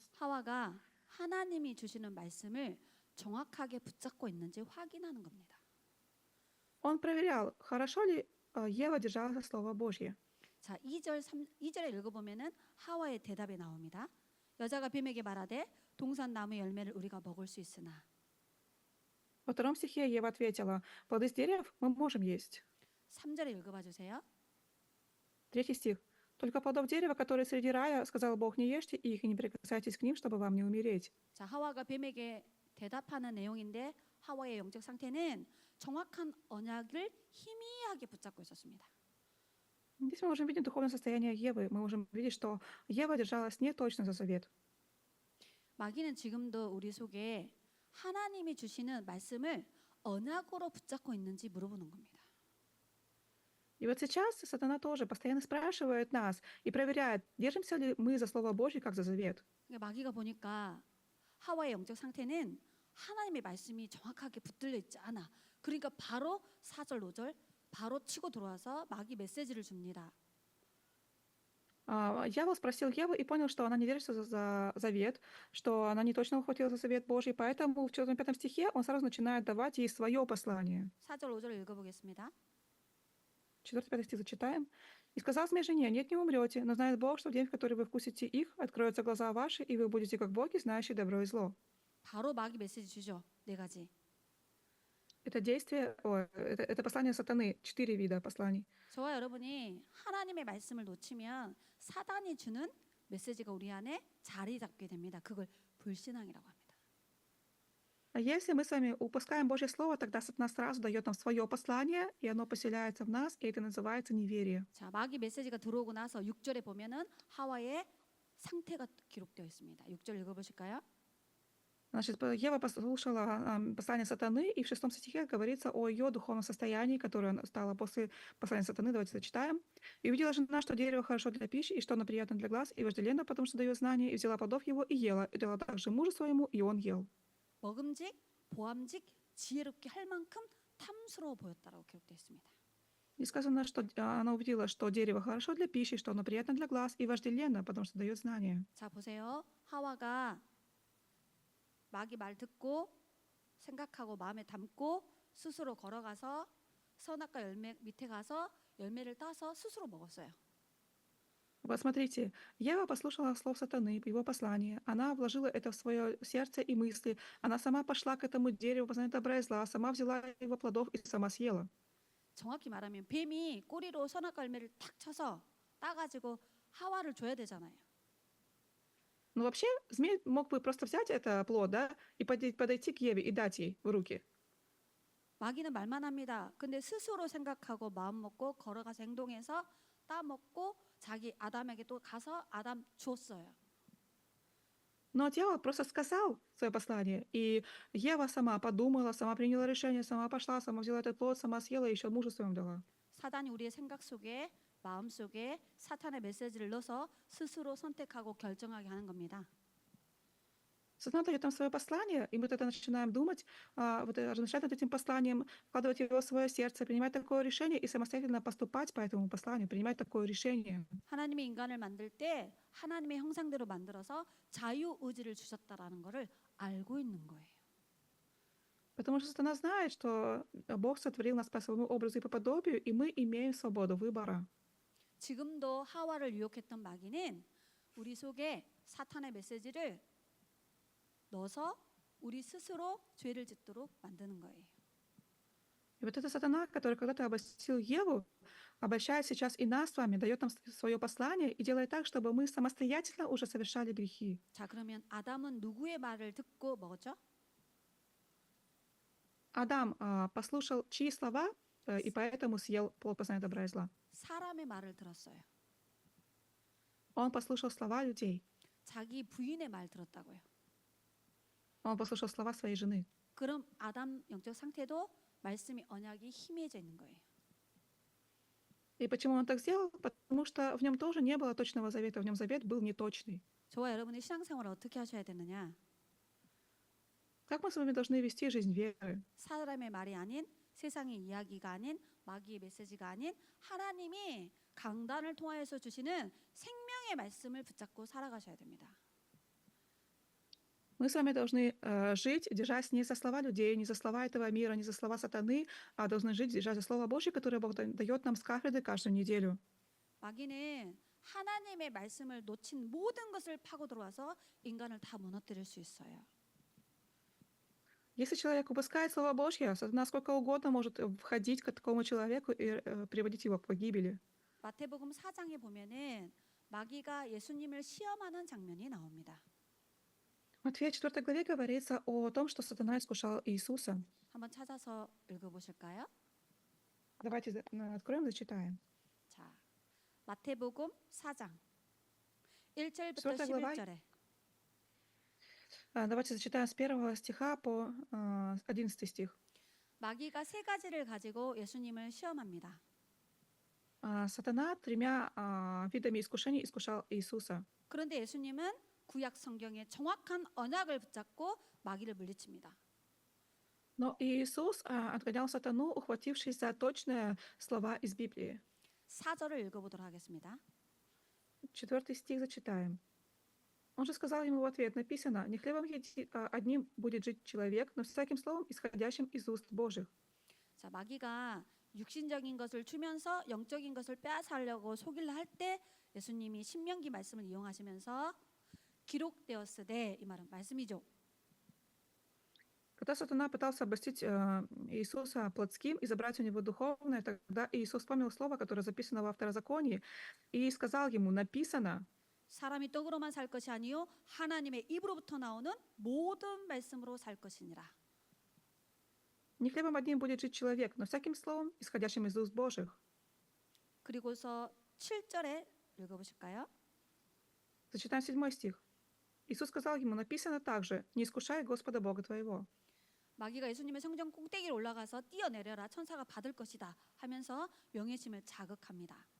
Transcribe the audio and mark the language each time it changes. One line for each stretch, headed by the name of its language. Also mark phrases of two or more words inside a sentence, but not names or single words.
Korean: 하와가 하나님이 주시는 말씀을 정확하게 붙잡고 있는지 확인하는 겁니다.
Russian: Он проверял, хорошо ли Ева держала за Слово Божье.
Korean: 자, 2절에 읽어보면은 하와의 대답이 나옵니다. 여자가 뱀에게 말하되 동산 나무 열매를 우리가 먹을 수 있으나.
Russian: Во 2 стихе Ева ответила: «Плоды с деревьев мы можем есть».
Korean: 3절에 읽어봐 주세요.
Russian: 3 стих. «Только плодов дерева, которые среди рая, сказал Бог, не ешьте их и не прикасайтесь к ним, чтобы вам не умереть».
Korean: 자, 하와가 뱀에게 대답하는 내용인데 하와의 영적 상태는 정확한 언약을 희미하게 붙잡고 있었습니다.
Russian: Здесь мы можем видеть духовное состояние Евы. Мы можем видеть, что Ева держалась не точно за завет.
Korean: 마귀는 지금도 우리 속에 하나님이 주시는 말씀을 언약으로 붙잡고 있는지 물어보는 겁니다. И вот сейчас сатана тоже постоянно спрашивает нас и проверяет, держимся ли мы за Слово Божье, как за завет. 그러니까 마귀가 보니까 하와의 영적 상태는 하나님의 말씀이 정확하게 붙들려 있지 않아. 그러니까 바로 4절, 5절 바로 치고 들어와서 마귀 메시지를 줍니다.
Russian: Дьявол спросил Еву и понял, что она не держится за завет, что она не точно ухватила за завет Божий, поэтому в 4-5 стихе он сразу начинает давать ей свое послание.
Korean: 4절, 5절 읽어보겠습니다.
Russian: 4-5 стих зачитаем. «И сказал змей жене, нет, не умрете, но знает Бог, что в день, в который вы вкусите их, откроются глаза ваши, и вы будете как боги, знающие добро и зло».
Korean: 바로 마귀 메시지 주죠. 4가지.
Russian: Это действие, это послание сатаны, 4 вида посланий.
Korean: 저와 여러분이 하나님의 말씀을 놓치면 사단이 주는 메시지가 우리 안에 자리 잡게 됩니다. 그걸 불신앙이라고 합니다.
Russian: А если мы с вами упускаем Божье Слово, тогда сатана сразу дает нам свое послание, и оно поселяется в нас, и это называется неверие.
Korean: 자, 마귀 메시지가 들어오고 나서 6절에 보면은 하와의 상태가 기록되어 있습니다. 6절 읽어보실까요?
Russian: Значит, Ева послушала послание сатаны, и в 6 стихе говорится о ее духовном состоянии, которое стало после послания сатаны. Давайте зачитаем. «И увидела жена, что дерево хорошо для пищи, и что оно приятно для глаз, и вожделенно, потому что дает знание, и взяла плодов его и ела, и дала также мужу своему, и он ел».
Korean: 먹음직, 보암직, 지혜롭게 할 만큼 탐스러워 보였다라고 기록되어 있습니다.
Russian: И сказано, что она увидела, что дерево хорошо для пищи, что оно приятно для глаз, и вожделенно, потому что дает знание.
Korean: 자, 보세요. 하와가 마귀 말 듣고 생각하고 마음에 담고 스스로 걸어가서 선악과 열매 밑에 가서 열매를 따서 스스로 먹었어요.
Russian: Вот смотрите, Ева послушала слов сатаны, его послание. Она вложила это в свое сердце и мысли. Она сама пошла к этому дереву, познания добра и зла, сама взяла его плодов и сама съела.
Korean: 정확히 말하면 뱀이 꼬리로 선악과 열매를 탁 쳐서 따가지고 하와를 줘야 되잖아요.
Russian: Но вообще, змей мог бы просто взять это плод, да, и подойти к Еве и дать ей в руки.
Korean: 마귀는 말만 합니다. 근데 스스로 생각하고 마음 먹고 걸어가서 행동해서 따 먹고 자기 아담에게 또 가서 아담 줬어요.
Russian: Но дьявол просто сказал свое послание, и Ева сама подумала, сама приняла решение, сама пошла, сама взяла этот плод, сама съела и еще мужу своему дала.
Korean: 사단이 우리의 생각 속에 마음 속에 사탄의 메시지를 넣어서 스스로 선택하고 결정하게 하는 겁니다.
Russian: Сатана дает нам свое послание, и мы тогда начинаем думать, размышлять над этим посланием, вкладывать его в свое сердце, принимать такое решение и самостоятельно поступать по этому посланию, принимать такое решение.
Korean: 하나님이 인간을 만들 때 하나님의 형상대로 만들어서 자유 의지를 주셨다라는 것을 알고 있는 거예요.
Russian: Потому что сатана знает, что Бог сотворил нас по своему образу и по подобию, и мы имеем свободу выбора.
Korean: 지금도 하와를 유혹했던 마귀는 우리 속에 사탄의 메시지를 넣어서 우리 스스로 죄를 짓도록 만드는 거예요.
Russian: И вот это сатана, который когда-то обольстил Еву, обольщает сейчас и нас с вами, дает нам свое послание и делает так, чтобы мы самостоятельно уже совершали грехи.
Korean: 자, 그러면 아담은 누구의 말을 듣고 먹었죠?
Russian: Адам послушал чьи слова и поэтому съел плод познания добра и зла.
Korean: 사람의 말을 들었어요.
Russian: Он послушал слова людей.
Korean: 자기 부인의 말 들었다고요.
Russian: Он послушал слова своей жены.
Korean: 그럼 아담 영적 상태도 말씀이 언약이 희미해져 있는 거예요.
Russian: И почему он так сделал? Потому что в нем тоже не было точного завета, в нем завет был неточный.
Korean: 저와 여러분의 신앙생활을 어떻게 하셔야 되느냐?
Russian: Как мы с вами должны вести жизнь веры?
Korean: 사람의 말이 아닌 세상의 이야기가 아닌 마귀의 메시지가 아닌 하나님이 강단을 통하여서 주시는 생명의 말씀을 붙잡고 살아가셔야 됩니다.
Russian: Мы с вами должны жить, держась не за слова людей, не за слова этого мира, не за слова сатаны, а должны жить, держась за Слово Божье, которое Бог дает нам с кафедры каждую неделю.
Korean: 마귀는 하나님의 말씀을 놓친 모든 것을 파고 들어와서 인간을 다 무너뜨릴 수 있어요.
Russian: Если человек упускает Слово Божье, сатана сколько угодно может входить к такому человеку и приводить его к погибели.
Korean: 마태복음 4장에 보면은 마귀가 예수님을 시험하는 장면이 나옵니다.
Russian: В Матфея 4 главе говорится о том, что сатана искушал Иисуса.
Korean: 한번 찾아서 읽어보실까요?
Russian: Давайте откроем, зачитаем.
Korean: 자, 마태복음 4장 1절부터
Russian: 4 глава.
Korean: 11절에
Russian: Давайте зачитаем с 1 стиха по 11 стих.
Korean: 마귀가 세 가지를 가지고 예수님을 시험합니다.
Russian: Сатана 3 видами искушений искушал Иисуса.
Korean: 그런데 예수님은 구약 성경의 정확한 언약을 붙잡고 마귀를 물리칩니다.
Russian: Но Иисус отгонял сатану, ухватившись за точные слова из Библии.
Korean: 4절을 읽어보도록 하겠습니다.
Russian: 4 стих зачитаем. Он же сказал ему в ответ, написано, не хлебом одним будет жить человек, но всяким словом, исходящим из уст Божьих.
Korean: 자, 마귀가 육신적인 것을 주면서 영적인 것을 빼앗으려고 속이려 할 때 예수님이 신명기 말씀을 이용하시면서 기록되었으되 이 말은 말씀이죠.
Russian: Когда сатана пытался обольстить Иисуса плотским и забрать у него духовное, тогда Иисус вспомнил слово, которое записано во Второзаконии, и сказал ему, написано,
Korean: 사람이 떡으로만 살 것이 아니요 하나님의 입으로부터 나오는 모든 말씀으로 살 것이니라.
Russian: не хлебом одним будет жить человек, но всяким словом, исходящим из уст Божьих.
Korean: 그리고서 7절에 읽어보실까요?
Russian: Зачитаем 7 стих. Иисус сказал ему, написано также, не искушай Господа Бога твоего.
Korean: 마귀가 예수님의 성전 꼭대기로 올라가서 뛰어내려라 천사가 받을 것이다 하면서 명예심을 자극합니다.